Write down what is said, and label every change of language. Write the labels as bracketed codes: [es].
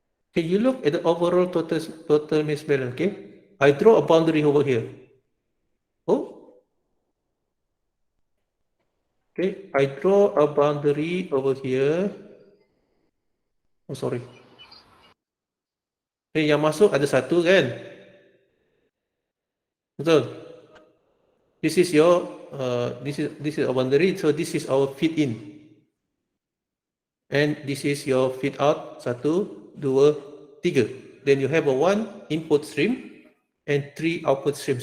[en] Okay, you look at the overall total mass balance. Okay, I draw a boundary over here. Oh. Okay, I draw a boundary over here. Oh, sorry. [ms] Okay, yang masuk ada satu kan? Betul. [en] This is your this is a boundary, so this is our feed in. And this is your feed out. 1, 2, 3. Then you have a 1 input stream and 3 output stream.